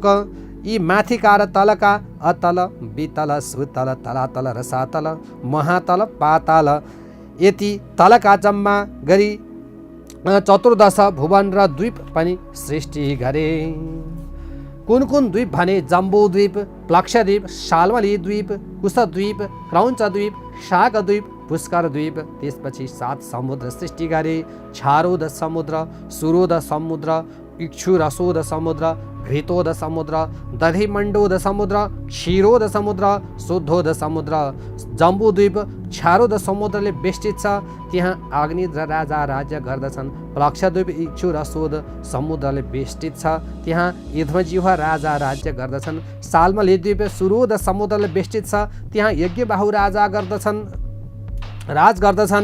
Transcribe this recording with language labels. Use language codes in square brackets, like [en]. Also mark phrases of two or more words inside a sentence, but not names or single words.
[ne] यी माथिका र तलका अतल, वितल, सुतल, तलातल, रसातल, महातल, पाताल, यति तलका जम्मा गरी 14 भुवन र द्वीप पनि सृष्टि गरे। कुन कुन द्वीप भने? जम्बूद्वीप, प्लक्षद्वीप, शाल्मली द्वीप, कुशद्वीप, क्रौञ्चद्वीप, शाकद्वीप, पुष्करद्वीप। त्यसपछि 7 समुद्र सृष्टि गरे। क्षारोद समुद्र, सुरोद समुद्र, इक्षुरसोद समुद्र, घृतोद समुद्र, दधिमण्डोद समुद्र, क्षीरोद समुद्र, शुद्धोद समुद्र। जम्बूद्वीप क्षारोद समुद्रले बेष्टित छ, त्यहाँ अग्निद्र राजा राज्य गर्दछन्। प्लक्षद्वीप इक्षुरसोद समुद्रले बेष्टित छ, त्यहाँ युध्मजिह्वा राजा राज्य गर्दछन्। शाल्मली द्वीप सुरोद समुद्रले बेष्टित छ, त्यहाँ यज्ञबाहु राजा राज गर्दछन्।